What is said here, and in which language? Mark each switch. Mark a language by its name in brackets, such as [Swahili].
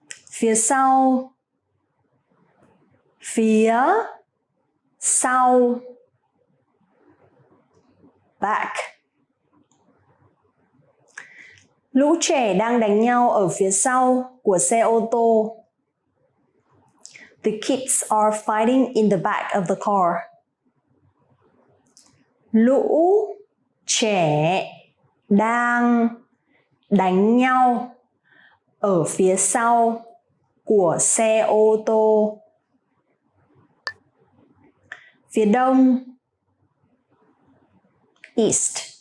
[Vietnamese] Phía sau, phía sau, [English] back. [Vietnamese] Lũ trẻ đang đánh nhau ở phía sau của xe ô tô. [English] The kids are fighting in the back of the car. [Vietnamese] Lũ trẻ đang đánh nhau ở phía sau của xe ô tô. Phía đông, [English] east.